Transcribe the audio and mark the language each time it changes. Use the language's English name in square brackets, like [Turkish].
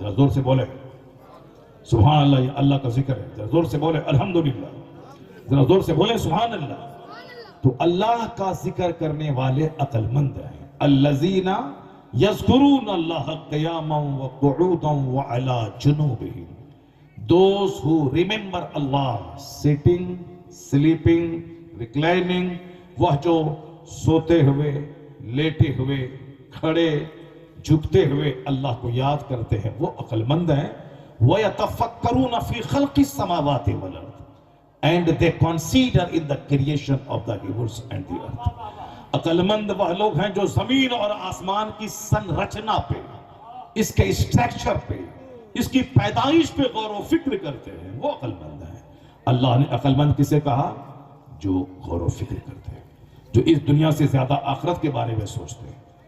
[Urdu] ذرا زور سے بولے سبحان اللہ. یہ اللہ کا ذکر ہے. ذرا زور سے بولے الحمدللہ. ذرا زور سے بولے سبحان اللہ. تو اللہ کا ذکر کرنے والے عقل مند ہیں. [Arabic] الذین یذکرون اللہ قیاما وقعودا وعلی جنوبہم. [English] Those who remember Allah sitting, sleeping, reclining. [Urdu] وہ جو سوتے ہوئے, لیٹے ہوئے, کھڑے, جھکتے ہوئے اللہ کو یاد کرتے ہیں, وہ عقل مند ہیں. [Arabic] وَيَتَفَكَّرُونَ فِي خَلْقِ السَّمَاوَاتِ وَالْأَرْضِ. [English] And they consider in the creation of the heavens and the earth. [Urdu] عقل مند وہ لوگ ہیں جو زمین اور آسمان کی سنرچنا پہ, اس کے اسٹرکچر پہ, اس کی پیدائش پہ غور و فکر کرتے ہیں. وہ عقل مند ہیں. اللہ نے عقل مند کسے کہا؟ جو غور و فکر کرتے ہیں, جو اس دنیا سے زیادہ آخرت کے بارے میں سوچتے ہیں.